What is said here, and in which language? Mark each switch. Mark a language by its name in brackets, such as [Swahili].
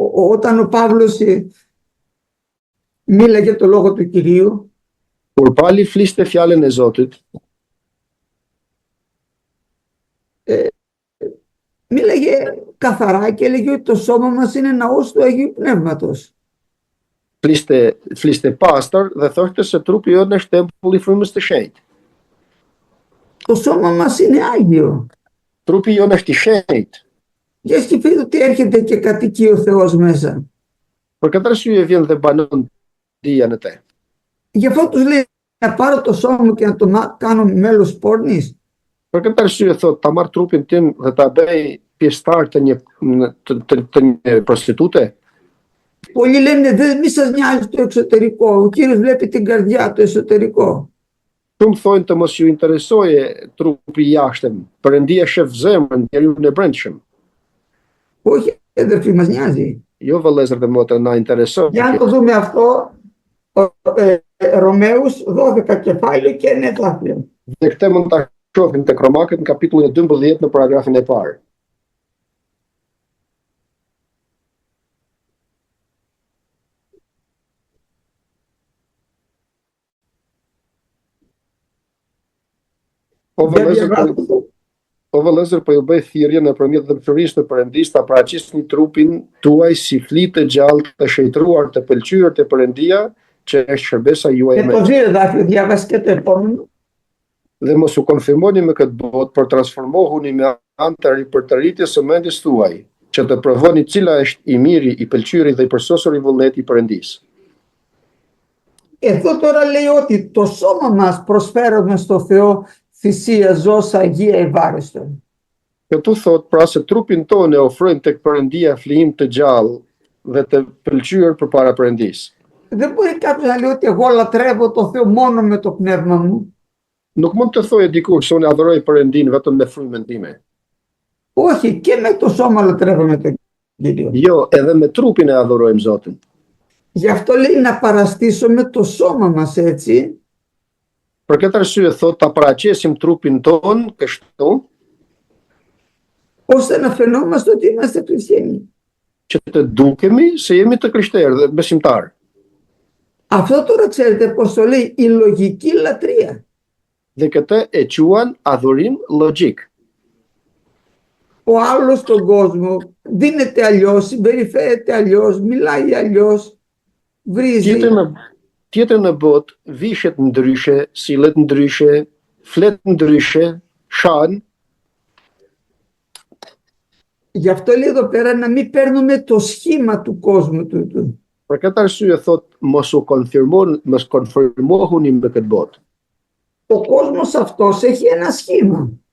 [Greek] Όταν ο Παύλος μίλαγε το λόγο του Κυρίου, [Albanian] Kur Pali fliste fjalën e Zotit, [Greek] μίλαγε καθαρά και έλεγε ότι το σώμα μας είναι ναός του Αγίου Πνεύματος. [Albanian] Fliste pastër dhe thoshte se trupi jonë është tempulli i frymës së shenjtë. [Greek] Το σώμα μας είναι Άγιο. [Albanian] Trupi jonë është i shenjtë. [Greek] Για σκεφτείτε ότι έρχεται και κατοικεί ο Θεός μέσα. [Albanian] Për këtë arsye vjen dhe banon dia në te. [Greek] Γι' αυτό τους λέει να πάρω το σώμα μου και να το κάνω μέλος πόρνης. [Albanian] Për këtë arsye thot ta marr trupin tim dhe ta bëj pjesëtar të një prostitute. [Greek] Πολλοί λένε δεν μη σας νοιάζει το εξωτερικό, ο Κύριος βλέπει την καρδιά, το εσωτερικό. [Albanian] Shumë thonë të mos ju interesoje trupi i jashtëm, Perëndia shef zemrën, njeriu e brendshëm. [Greek] Όχι, αδερφοί, μας νοιάζει. [Albanian] Jo vëllezër dhe motra, na intereson. [Greek] Για να το δούμε αυτό, Ρωμαίους 12 κεφάλαιο και 9 εδάφιο. [Albanian] Dhe këtë mund ta shohim tek Romakët në kapitullin e 12 në paragrafin e parë. O vëllezër, po ju bëj thirrje nëpërmjet dëmshurisë të Perëndisë ta paraqisni trupin tuaj si flitë të gjallë të shëjtruar të pëlqyer te Perëndia, që është shërbesa juaj [Greek] Και το 2 εδάφιο, διάβασε και το επόμενο. [Albanian] dhe mos u konfirmoni me këtë botë, por transformohuni me anë të ripërtëritjes së mendjes tuaj, që të provoni cila është i miri, i pëlqyeri dhe i përsosur i vullneti i Perëndisë. [Greek] Εδώ τώρα λέει ότι το σώμα μας προσφέρουμε στο Θεό θυσία, ζώσα, αγία, ευάρεστον. [Albanian] Këtu thot pra se trupin tonë e ofrojmë tek Perëndia flijim të gjallë dhe të pëlqyer përpara Perëndisë. [Greek] Δεν μπορεί κάποιος να λέει ότι εγώ λατρεύω το Θεό μόνο με το πνεύμα μου. [Albanian] Nuk mund të thojë dikush se unë adhuroj Perëndin vetëm me frymën time. [Greek] Όχι, και με το σώμα λατρεύομαι τον Κύριο. [Albanian] Jo, edhe me trupin e adhurojmë Zotin. [Greek] Γι' αυτό λέει να παραστήσουμε το σώμα μας έτσι. [Albanian] Për këtë arsye thot ta paraqesim trupin ton kështu, [Greek] ώστε να φαινόμαστε ότι είμαστε χριστιανοί. [Albanian] që të dukemi se jemi të krishterë dhe besimtarë. [Greek] Αυτό τώρα ξέρετε πως το λέει η λογική λατρεία. [Albanian] Dhe këtë e quan adhurim logjik. [Greek] Ο άλλος στον κόσμο δίνεται αλλιώς, συμπεριφέρεται αλλιώς, μιλάει αλλιώς, βρίζει. [Albanian] Tjetër në botë vishet ndryshe, sillet ndryshe, flet ndryshe, shan. [Greek] Γι' αυτό λέει εδώ πέρα να μην παίρνουμε το σχήμα του κόσμου του. [Albanian] Për këtë arsye thot mos konfirmohuni me këtë botë. [Greek] Ο κόσμος αυτός έχει ένα σχήμα.